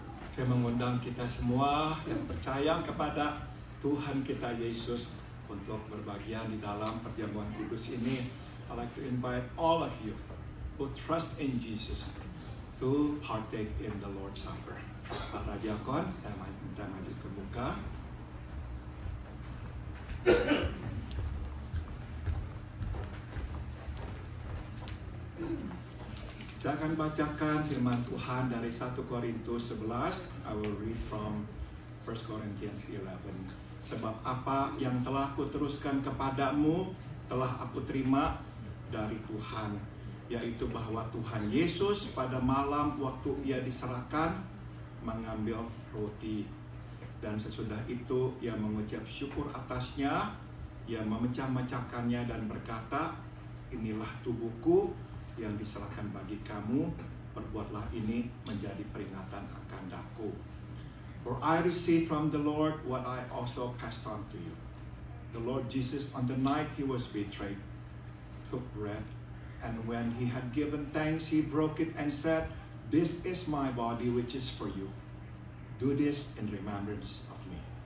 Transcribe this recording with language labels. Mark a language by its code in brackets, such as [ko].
[id] Saya mengundang kita semua yang percaya kepada Tuhan kita Yesus untuk berbagian di dalam perjamuan kudus ini. [en] I'd like to invite all of you who trust in Jesus to partake in the Lord's Supper. [id] Para diakon, saya minta maju ke muka. Saya akan bacakan firman Tuhan dari 1 Korintus 11. [en] I will read from 1 Corinthians 11. [id] Sebab apa yang telah kuteruskan kepadamu telah aku terima dari Tuhan, yaitu bahwa Tuhan Yesus pada malam waktu ia diserahkan mengambil roti, dan sesudah itu ia mengucap syukur atasnya, ia memecah-mecahkannya dan berkata, inilah tubuhku yang diserahkan bagi kamu, perbuatlah ini menjadi peringatan akan daku. [en] For I received from the Lord what I also passed on to you. The Lord Jesus, on the night he was betrayed, took bread, and when he had given thanks, he broke it and said, this is my body which is for you. Do this in remembrance of me.